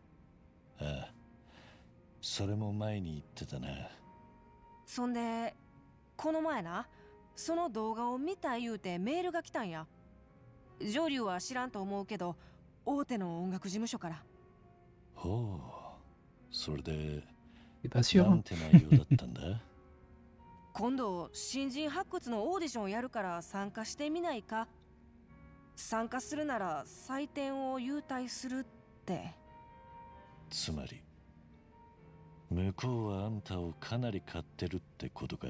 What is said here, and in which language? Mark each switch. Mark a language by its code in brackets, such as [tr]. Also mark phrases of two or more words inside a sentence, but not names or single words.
[ja] ああ、それも前に言ってたな。そんで、この前な、その動画を見た言うてメールが来たんや。上流は知らんと思うけど、大手の音楽事務所から。ほう、それで [fr] C'est pas sûr, [ja] な [fr] hein. [ja] んて内容だったんだ？今度新人発掘のオーディションやるから参加してみないか。参加するなら採点を優待するって。つまり向こうはあんたをかなり買ってるってことか？